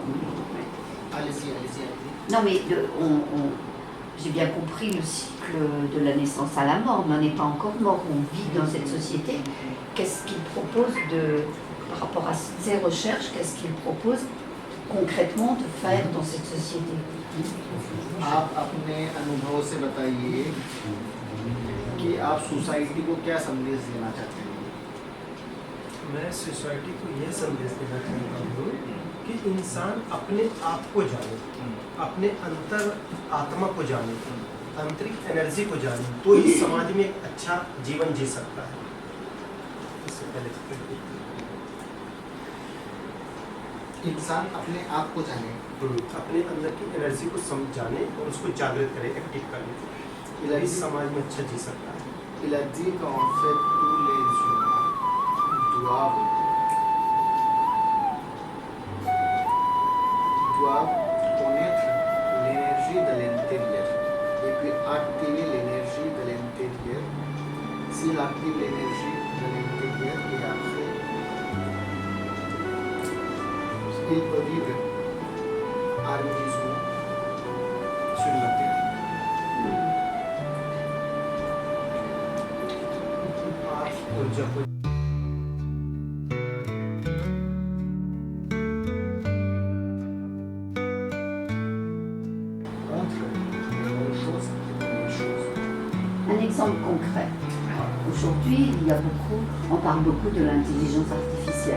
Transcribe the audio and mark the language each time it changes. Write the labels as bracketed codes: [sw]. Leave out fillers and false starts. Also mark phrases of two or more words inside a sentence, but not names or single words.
[fr] Allez-y, allez-y, allez-y. Non mais j'ai bien compris le cycle de la naissance à la mort, mais on n'est pas encore mort, on vit dans cette société. Qu'est-ce qu'ils proposent par rapport à ces recherches, qu'est-ce qu'ils proposent concrètement de faire dans cette société? [hi] आप अपने अनुभव से बताइए कि आप सोसाइटी को क्या संदेश देना चाहते हैं? मैं सोसाइटी को यह संदेश देना चाहता हूँ कि इंसान अपने आप को जाने, अपने अंतर आत्मा को जाने, आंतरिक एनर्जी को जाने, तो इस समाज में एक अच्छा जीवन जी सकता है। इससे पहले इंसान अपने आप को जाने, अपने अंदर की एनर्जी को समझाने और उसको जागृत करे, एक्टिव करने, तो इस समाज में अच्छा जी सकता है। [fr] il a dit qu'en fait tous les humains doivent connaître l'énergie de l'intérieur et puis activer l'énergie de l'intérieur. S'il active l'énergie de l'intérieur et après il peut vivre harmonieusement sur la terre. [hi] ऊर्जा को [fr] Entre les bonnes choses et les mauvaises choses. Un exemple concret. Aujourd'hui, on parle beaucoup de l'intelligence artificielle.